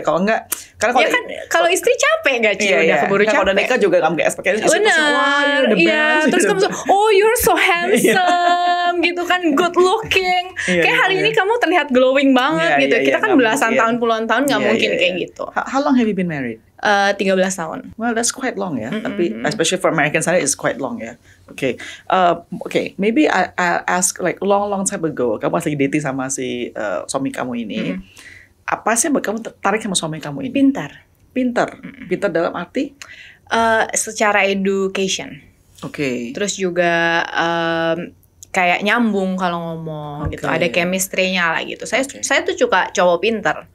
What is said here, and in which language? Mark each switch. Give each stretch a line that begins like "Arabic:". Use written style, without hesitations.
Indonesian: Kalau enggak, karena kalau istri capek enggak, Ci? Udah keburu capek. Kalau udah nikah juga kamu kayak expect benar. Iya, terus kamu
English: oh you're so handsome
Indonesian: gitu kan,
English: good looking.
Indonesian: Kayak hari ini kamu terlihat glowing banget gitu. Kita kan belasan tahun, puluhan tahun nggak mungkin kayak gitu.
English: How long have you been married?
Indonesian: 13 tahun.
English: Well, that's quite long ya. Tapi especially for American side, it's quite long ya. Okay. Maybe I'll ask like long time ago.
Indonesian: Kamu lagi dating sama si suami kamu ini. Apa sih yang kamu tertarik sama suami kamu ini? Pintar dalam arti? Secara education. Oke. Terus juga kayak nyambung kalau ngomong gitu. Ada chemistry-nya lah gitu. Saya tuh suka cowok pintar.